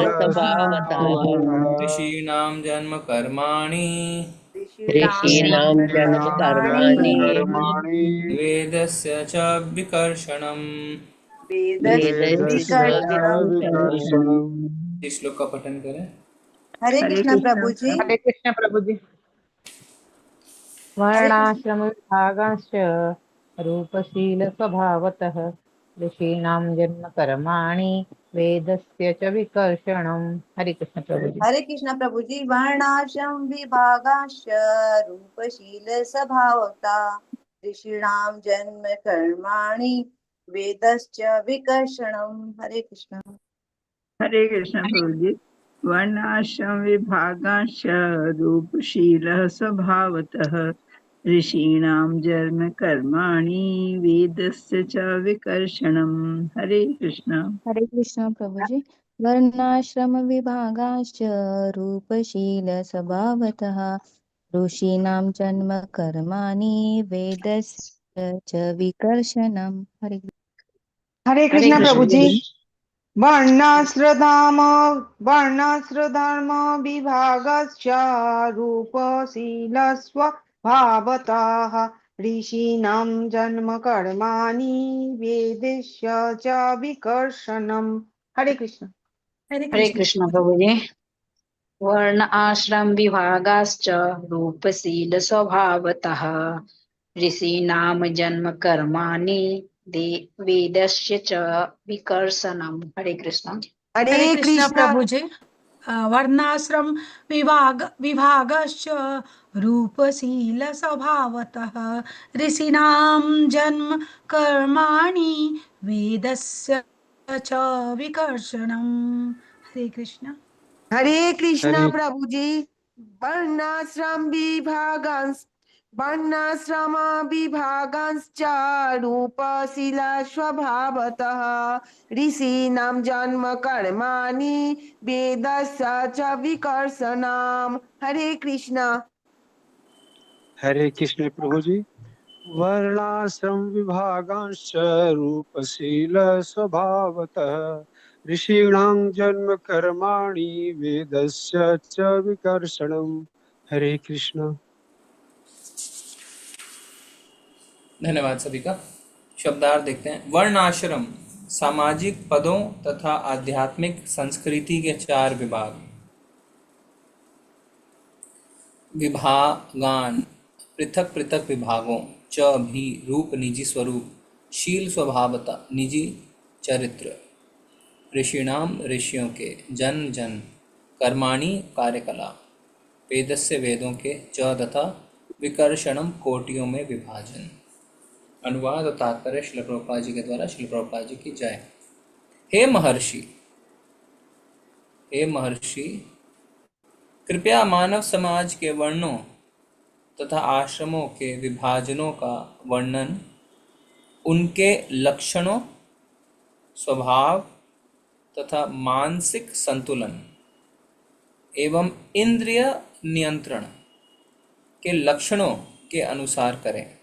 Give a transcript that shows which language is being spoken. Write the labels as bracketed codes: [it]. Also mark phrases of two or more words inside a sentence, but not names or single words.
[sa] रूपशील स्वभावतः स्वभावतः ऋषीणां जन्म कर्माणि ऋषीणां जन्म ऋषीणां कर्माणि कर्माणि वेदस्य च विकर्षणम्। वेदस्य वेदस्य च च विकर्षणम्। विकर्षणम्। [hi] इस श्लोक का पठन करें। हरे हरे कृष्णा कृष्ण प्रभु जी। हरे कृष्ण प्रभु जी। हरे कृष्ण। [sa] वर्णाश्रम विभागांश्च रूपशील स्वभावतः ऋषीणां जन्म कर्माणि वेदस्य च विकर्षणम्। [hi] हरे कृष्ण प्रभु जी। हरे कृष्णा प्रभु जी। [sa] वर्णाश्रम विभागाश्च रूपशील स्वभावता ऋषीणाम जन्म कर्माणि वेदश्च विकर्षणम्। [hi] हरे कृष्णा। हरे कृष्ण प्रभु जी। [sa] वर्णाश्रम विभागाश्च रूपशीलः स्वभावतः ऋषीणां जन्म कर्माणि वेदस्य च विकर्षणम्। [hi] हरे कृष्ण। हरे कृष्ण प्रभु जी। वर्णाश्रम विभागाश्च रूपशील स्वभावतः ऋषीणां जन्म कर्माणि वेदस्य च विकर्षणम्। हरे हरे कृष्ण प्रभु कृष्ण जी। प्रभु जी। [sa] वर्णाश्रधाम वर्णाश्रधर्म विभागश्च रूपशीलस्वभावतः ऋषीणां जन्म कर्माणि वेदस्य च विकर्षणम्। [hi] हरे कृष्ण। हरे कृष्ण प्रभु जी। वर्ण आश्रम विभागाश्च रूपशील स्वभावतः ऋषीणाम जन्म कर्माणि वेदस्य च विकर्षणम्। हरे कृष्ण। हरे हरे कृष्ण कृष्ण। प्रभु जी। [sa] वर्णाश्रम विभागश्च रूपशील स्वभावतः ऋषीणां जन्म कर्माणि वेदस्य च विकर्षणम्। [hi] हरे कृष्ण। हरे कृष्ण हरे प्रभु जी। [sa] वर्णाश्रम विभागांश्च वर्णाश्रम विभागांश्च रूपशिला स्वभावतः ऋषीणां जन्म कर्माणि वेदस्य च विकर्षणाम्। [hi] हरे कृष्ण। हरे कृष्ण प्रभु जी। वर्णाश्रम विभागांश्च रूपशील स्वभावतः ऋषीणां जन्म कर्माणि वेदस्य च विकर्षणम्। हरे कृष्ण। धन्यवाद सभी का। शब्दार्थ देखते हैं। वर्ण आश्रम सामाजिक पदों तथा आध्यात्मिक संस्कृति के चार विभाग। विभागान पृथक पृथक विभागों। च भी रूप निजी स्वरूप। शील स्वभावता निजी चरित्र। ऋषिणाम ऋषियों के। जन जन। कर्माणि कार्यकला। वेदस्य वेदों के। च तथा विकर्षणम कोटियों में विभाजन। अनुवाद और तात्पर्य श्रील प्रभुपाद जी के द्वारा। श्रील प्रभुपाद जी की जय। हे महर्षि, हे महर्षि, कृपया मानव समाज के वर्णों तथा आश्रमों के विभाजनों का वर्णन, उनके लक्षणों, स्वभाव तथा मानसिक संतुलन एवं इंद्रिय नियंत्रण के लक्षणों के अनुसार करें।